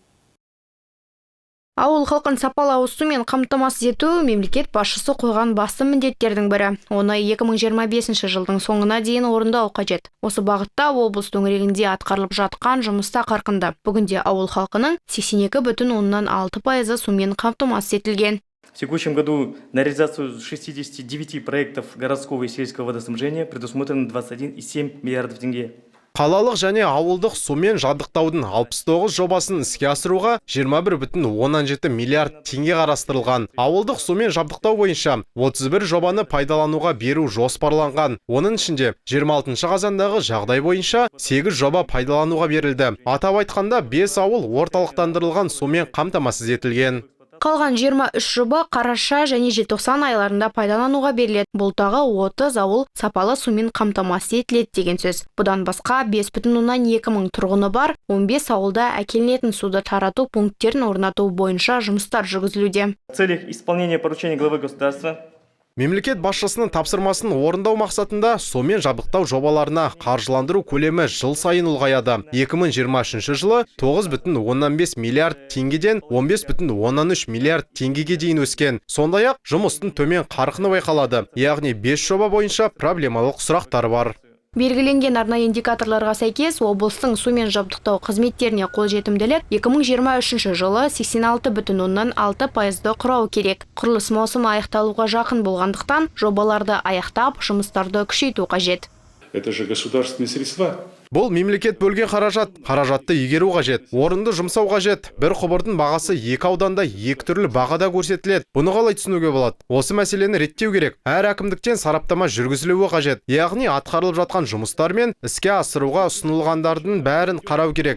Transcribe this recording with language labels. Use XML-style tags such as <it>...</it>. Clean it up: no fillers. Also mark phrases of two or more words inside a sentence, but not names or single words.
<kk>Ауыл халқын сапалы ауыз сумен қамтамасыз ету мемлекет басшысы қойған басты міндеттердің бірі. Оны 2025 жылдың соңына дейін орындау қажет. Осы бағытта облыс төңірегінде атқарылып жатқан жұмыста қарқынды. Бүгінде ауыл халқының 82,6% сумен қамтамасыз етілген.</kk> <ru>В текущем году на реализацию 69 проектов городского и сельского водоснабжения предусмотрено 21,7 миллиардов тенге.</ru> <kk>Қалалық және ауылдық сумен жабдықтаудың 69 жобасын іске асыруға 21,17 миллиард теңге қарастырылған. Ауылдық сумен жабдықтау бойынша 31 жобаны пайдалануға беру жоспарланған. Оның ішінде 26 қазандағы жағдай бойынша 8 жоба пайдалануға берілді. Атап айтқанда 5 ауыл орталықтандырылған сумен қамтамасыз етілген. Қалған 23 жоба қараша және желтоқсан айларында пайдалануға беріледі. Бұл тағы 30 ауыл сапалы сумен қамтамасыз етіледі деген сөз. Бұдан басқа 5,2 мың тұрғыны бар 15 ауылда әкелінетін суды тарату пункттерін орнату бойынша жұмыстар жүргізілуде.</kk> <ru>В целях исполнения поручения главы государства</ru> <kk>Мемлекет басшысының тапсырмасын орындау мақсатында сумен жабдықтау жобаларына қаржыландыру көлемі жыл сайын ұлғаяды. 2023 жылы 9,15 миллиард теңгеден 15,13 миллиард теңгеге дейін өскен. Сондай-ақ жұмыстың төмен қарқыны байқалады. Яғни 5 жоба бойынша проблемалық сұрақтар бар. Белгіленген арнайы индикаторларға сәйкес, облыстың сумен жабдықтау қызметтеріне қолжетімділік 2023 жылы 86,6% құрау керек. Құрылыс маусымы аяқталуға жақын болғандықтан, жобаларды аяқтап, жұмыстарды күшейту қажет.</kk> <ru>Это же государственные средства.</ru> <kk>Бұл мемлекет бөлген қаражатты игеру қажет, орынды жұмсау қажет. Бір құбырдың бағасы 2 ауданда 2 түрлі бағада көрсетіледі. Бұны қалай түсінуге болады? Осы мәселені реттеу керек. Әр әкімдіктен сараптама жүргізілуі қажет. Яғни атқарылып жатқан жұмыстар мен іске асыруға ұсынылғандардың бәрін қарау керек.</kk>